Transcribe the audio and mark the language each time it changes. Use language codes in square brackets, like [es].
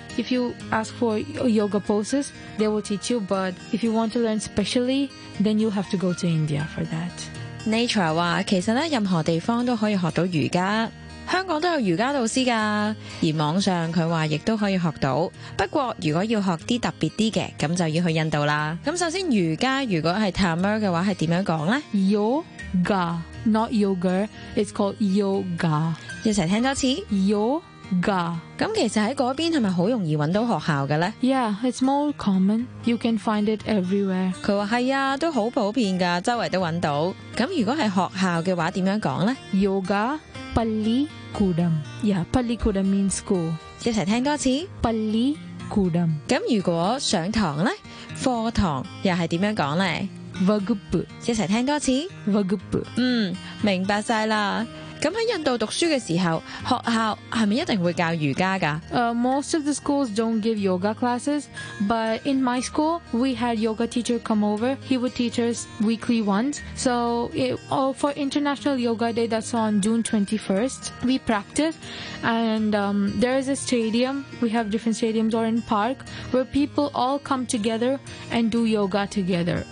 [en] If you ask for yoga poses, they will teach you. But if you want to learn specially, then you have to go to India for that. [zh] Natra 说，其实呢，任何地方都可以学到瑜伽。香港都有瑜伽老师的，而网上他说也都可以学到。不过如果要学些特别一点的，那就要去印度了。那首先瑜伽如果是 Tamar 的话是怎样讲呢？ [en] Yoga, not yogurt, it's called yoga. [zh] 一起听多次 [en] yoga. [zh] 那其实在那边是不是很容易找到学校的呢？ [en] Yeah, it's more common. You can find it everywhere. [zh] 他说是啊，都很普遍的，周围都找到。那如果是学校的话怎样讲呢？ [en] Yoga. [ta] Palli Kudam. [en] Yeah, Palli Kudam means school. [zh] 一起听多次 [ta] Palli Kudam. [zh] 咁如果上堂呢，课堂又是怎样讲呢？ [ta] Vagupu. [zh] 一起听多次 [ta] Vagupu. [zh] 嗯，明白晒啦。咁在印度读书的时候，学校是不是一定会教瑜伽的？ [en] Most of the schools don't give yoga classes, but in my school, we had yoga teacher come over. He would teach us weekly once. So for International Yoga Day, that's on June 21st, we practice. And there is a stadium, we have different stadiums or in park, where people all come together and do yoga together.